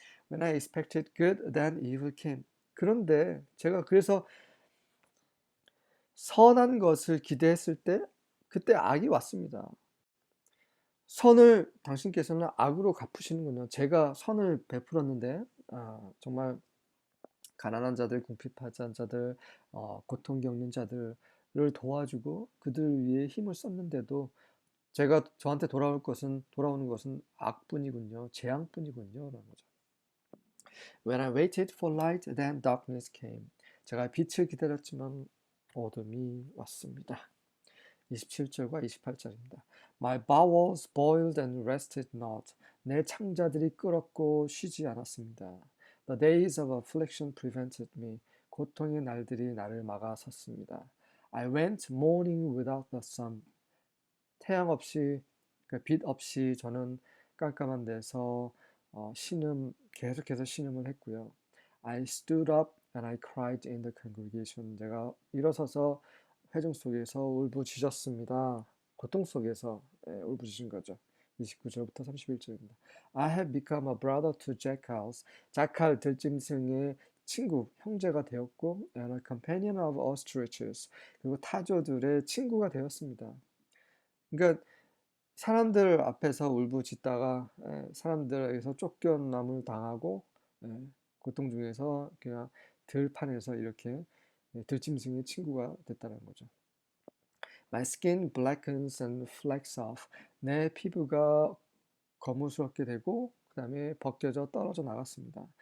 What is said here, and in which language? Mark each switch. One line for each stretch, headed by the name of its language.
English: When I expected good, then evil came.
Korean: 그런데 제가 그래서 선한 것을 기대했을 때 그때 악이 왔습니다. 선을 당신께서는 악으로 갚으시는군요. 제가 선을 베풀었는데 정말 가난한 자들, 궁핍한 자들, 고통 겪는 자들을 도와주고 그들을 위해 힘을 썼는데도 저한테 돌아오는 것은 악뿐이군요. 재앙뿐이군요. 라는 거죠.
English: When I waited for light, then darkness came.
Korean: 제가 빛을 기다렸지만 어둠이 왔습니다. 27절과 28절입니다.
English: My bowels boiled and rested not.
Korean: 내 창자들이 끓었고 쉬지 않았습니다.
English: The days of affliction prevented me.
Korean: 고통의 날들이 나를 막아섰습니다.
English: I went mourning without the sun.
Korean: 태양 없이, 빛 없이 저는 깜깜한 데서 계속해서 신음을 했고요.
English: I stood up and I cried in the congregation.
Korean: 제가 일어서서 회중 속에서 울부짖었습니다. 고통 속에서 울부짖은 거죠. 29절부터 31절입니다.
English: I have become a brother to jackals.
Korean: 자칼 들짐승의 친구, 형제가 되었고
English: and a companion of ostriches.
Korean: 그리고 타조들의 친구가 되었습니다. 그러니까 사람들 앞에서 울부짖다가 사람들에게서 쫓겨남을 당하고 고통 중에서 그냥 들판에서 이렇게 들짐승의 친구가 됐다는 거죠.
English: My skin blackens and flakes off.
Korean: 내 피부가 거무스럽게 되고 그 다음에 벗겨져 떨어져 나갔습니다.